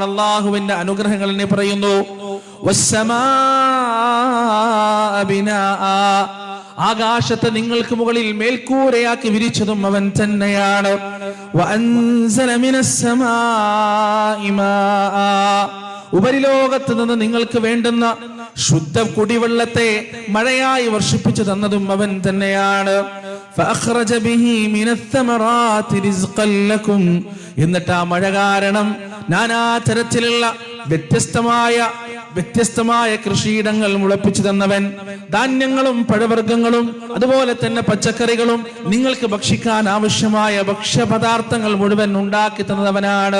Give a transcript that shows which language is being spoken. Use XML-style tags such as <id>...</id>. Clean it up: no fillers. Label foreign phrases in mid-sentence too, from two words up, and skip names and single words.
<ml>അല്ലാഹുവിന്റെ അനുഗ്രഹങ്ങൾ എന്നെ പറയുന്നു. ആകാശത്തെ നിങ്ങൾക്ക് മുകളിൽ മേൽക്കൂരയാക്കി വിരിച്ചതും അവൻ തന്നെയാണ്. ഉപരിലോകത്ത് നിന്ന് നിങ്ങൾക്ക് വേണ്ടുന്ന ശുദ്ധ കുടിവെള്ളത്തെ മഴയായി വർഷിപ്പിച്ചു തന്നതും അവൻ തന്നെയാണ്.</ml> <ar>فأخرج به من الثمرات رزقا لكم.</ar> <ml>എന്നിട്ട് ആ മഴ കാരണം നാനാതരത്തിലുള്ള വ്യത്യസ്തമായ കൃഷിയിടങ്ങൾ മുളപ്പിച്ചു തന്നവൻ, ധാന്യങ്ങളും പഴവർഗ്ഗങ്ങളും അതുപോലെ തന്നെ പച്ചക്കറികളും നിങ്ങൾക്ക് ഭക്ഷിക്കാൻ ആവശ്യമായ ഭക്ഷ്യപദാർത്ഥങ്ങൾ മുഴുവൻ ഉണ്ടാക്കി തന്നവനാണ്.</ml>